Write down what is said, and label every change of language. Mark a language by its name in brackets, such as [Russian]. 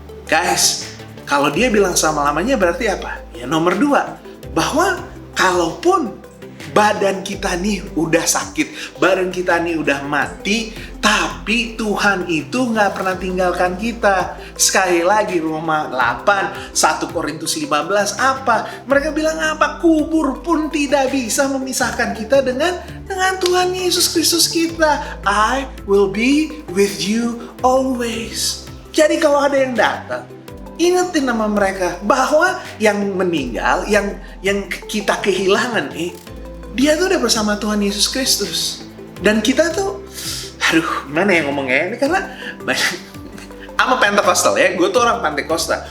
[Indonesian] Guys, kalau dia bilang selama-lamanya berarti apa? Ya nomor 2, bahwa kalaupun badan kita nih udah sakit, badan kita nih udah mati, tapi Tuhan itu gak pernah tinggalkan kita. Sekali lagi Roma 8, 1 Korintus 15, apa? Mereka bilang apa? Kubur pun tidak bisa memisahkan kita dengan Tuhan Yesus Kristus kita. [English] I will be with you always. [Indonesian] Jadi kalau ada yang datang, ingetin nama mereka bahwa yang meninggal, yang kita kehilangan nih, dia tuh udah bersama Tuhan Yesus Kristus. Dan kita tuh, gimana ya ngomongnya ini, karena banyak [English] I'm a Pentecostal [Indonesian] ya, gue tuh orang Pentecostal.